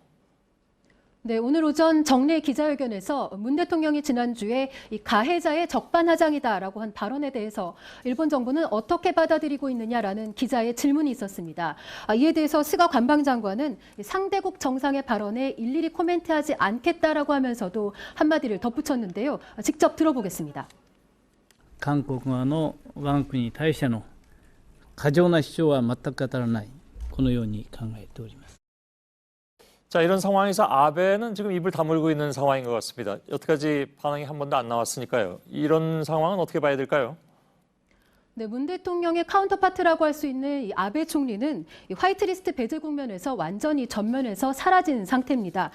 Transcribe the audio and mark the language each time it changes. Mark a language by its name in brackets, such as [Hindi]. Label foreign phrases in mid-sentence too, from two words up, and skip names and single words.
[Korean] 네, 오늘 오전 정례 기자회견에서 문 대통령이 지난주에 이 가해자의 적반하장이다라고 한 발언에 대해서 일본 정부는 어떻게 받아들이고 있느냐라는 기자의 질문이 있었습니다. 이에 대해서 스가 관방장관은 상대국 정상의 발언에 일일이 코멘트하지 않겠다라고 하면서도 한마디를 덧붙였는데요. 직접 들어보겠습니다. [Japanese] 韓国側の我が国に対しての過剰な主張は全く当たらない、このように考えております。 [Korean] 자, 이런 상황에서 아베는 지금 입을 다물고 있는 상황인 것 같습니다. 여태까지 반응이 한 번도 안 나왔으니까요. 이런 상황은 어떻게 봐야 될까요? 네, 문 대통령의 카운터파트라고 할 수 있는 이 아베 총리는 이 화이트리스트 배제 국면에서 완전히 전면에서 사라진 상태입니다.